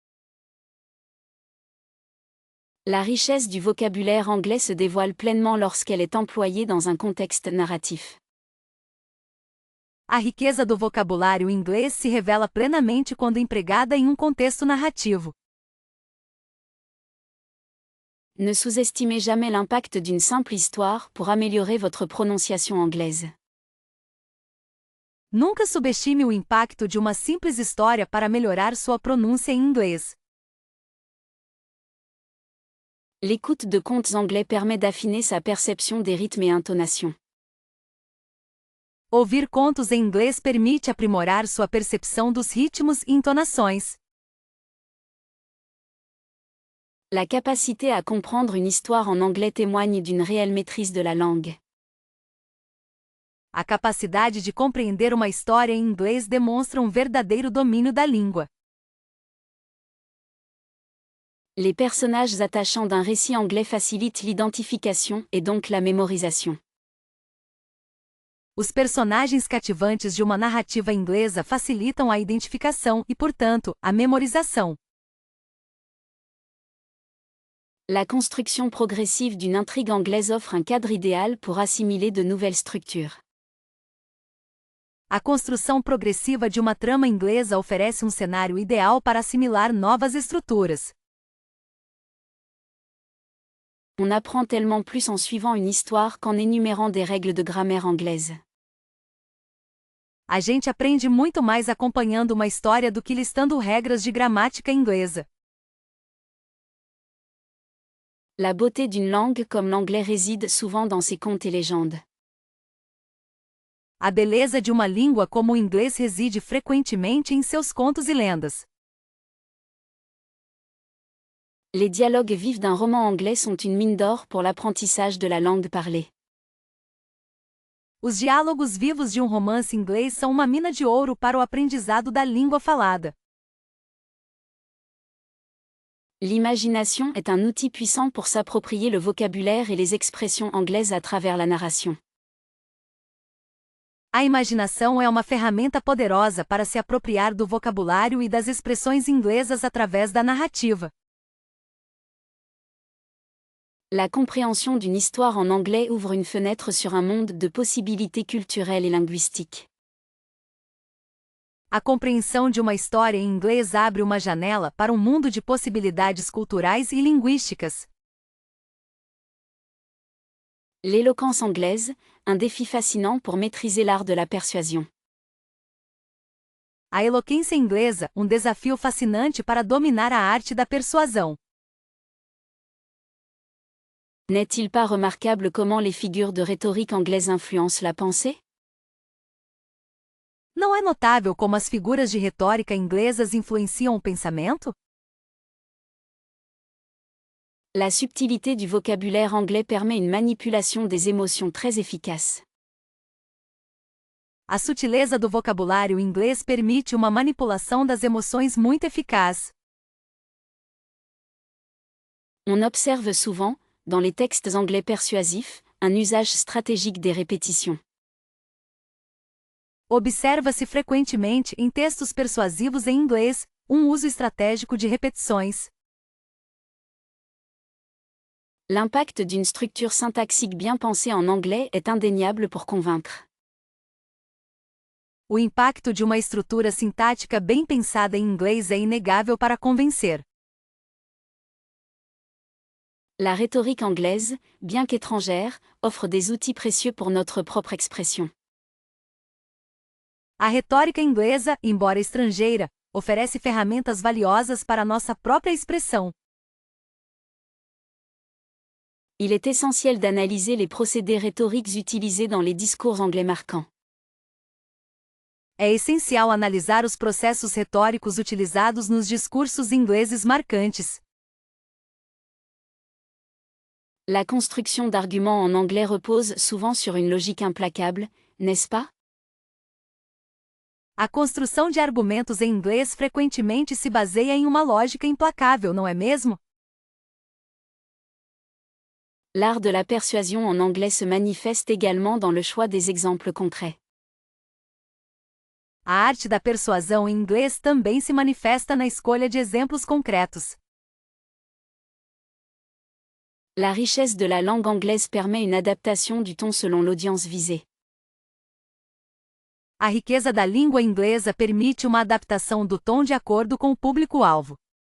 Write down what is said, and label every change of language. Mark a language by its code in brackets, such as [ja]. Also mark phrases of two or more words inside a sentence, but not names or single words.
[fr] La richesse du vocabulaire anglais se dévoile pleinement lorsqu'elle est employée dans un contexte narratif. [pt] A riqueza do vocabulário inglês se revela plenamente quando empregada em um contexto narrativo. [fr] Ne sous-estimez jamais l'impact d'une simple histoire pour améliorer votre prononciation anglaise. [pt] Nunca subestime o impacto de uma simples história para melhorar sua pronúncia em inglês. [fr] L'écoute de contes anglais permet d'affiner sa perception des rythmes et intonations. [pt] Ouvir contos em inglês permite aprimorar sua percepção dos ritmos e entonações. [fr] La capacité à comprendre une histoire en anglais témoigne d'une réelle maîtrise de la langue. [pt] A capacidade de compreender uma história em inglês demonstra um verdadeiro domínio da língua. [fr] Les personnages attachants d'un récit anglais facilitent l'identification et donc la mémorisation. [pt] Os personagens cativantes de uma narrativa inglesa facilitam a identificação e, portanto, a memorização. [fr] La construction progressive d'une intrigue anglaise offre un cadre idéal pour assimiler de nouvelles structures. [pt] A construção progressiva de uma trama inglesa oferece um cenário ideal para assimilar novas estruturas. [fr] On apprend tellement plus en suivant une histoire qu'en énumérant des règles de grammaire anglaise. [pt] A gente aprende muito mais acompanhando uma história do que listando regras de gramática inglesa. [fr] La beauté d'une langue comme l'anglais réside souvent dans ses contes et légendes. [pt] A beleza de uma língua como o inglês reside frequentemente em seus contos e lendas. [fr] Les dialogues vifs d'un roman anglais sont une mine d'or pour l'apprentissage de la langue parlée. [pt] Os diálogos vivos de um romance inglês são uma mina de ouro para o aprendizado da língua falada. [fr] L'imagination est un outil puissant pour s'approprier le vocabulaire et les expressions anglaises à travers la narration. [pt] A imaginação é uma ferramenta poderosa para se apropriar do vocabulário e das expressões inglesas através da narrativa. [fr] La compréhension d'une histoire en anglais ouvre une fenêtre sur un monde de possibilités culturelles et linguistiques. [pt] A compreensão de uma história em inglês abre uma janela para um mundo de possibilidades culturais e linguísticas. [fr] L'éloquence anglaise, un défi fascinant pour maîtriser l'art de la persuasion. [pt] A eloquência inglesa, um desafio fascinante para dominar a arte da persuasão. [fr] N'est-il pas remarquable comment les figures de rhétorique anglaise influencent la pensée? [pt] Não é notável como as figuras de retórica inglesas influenciam o pensamento? [fr] La subtilité du vocabulaire anglais permet une manipulation des émotions très efficace. [pt] A sutileza do vocabulário inglês permite uma manipulação das emoções muito eficaz. [fr] On observe souvent, dans les textes anglais persuasifs, un usage stratégique des répétitions. [pt] Observa-se frequentemente em textos persuasivos em inglês, um uso estratégico de repetições. [fr] L'impact d'une structure syntaxique bien pensée en anglais est indéniable pour convaincre. [pt] O impacto de uma estrutura sintática bem pensada em inglês é inegável para convencer. [fr] La rhétorique anglaise, bien qu'étrangère, offre des outils précieux pour notre propre expression. [pt] A retórica inglesa, embora estrangeira, oferece ferramentas valiosas para nossa própria expressão. [fr] Il est essentiel d'analyser les procédés rhétoriques utilisés dans les discours anglais marquants. [pt] É essencial analisar os processos retóricos utilizados nos discursos ingleses marcantes. [fr] La construction d'arguments en anglais repose souvent sur une logique implacable, n'est-ce pas? [pt] A construção de argumentos em inglês frequentemente se baseia em uma lógica implacável, não é mesmo? [fr] L'art de la persuasion en anglais se manifeste également dans le choix des exemples concrets. [pt] A arte da persuasão em inglês também se manifesta na escolha de exemplos concretos. [fr] La richesse de la langue anglaise permet une adaptation du ton selon l'audience visée. [pt] A riqueza da língua inglesa permite uma adaptação do tom de acordo com o público-alvo.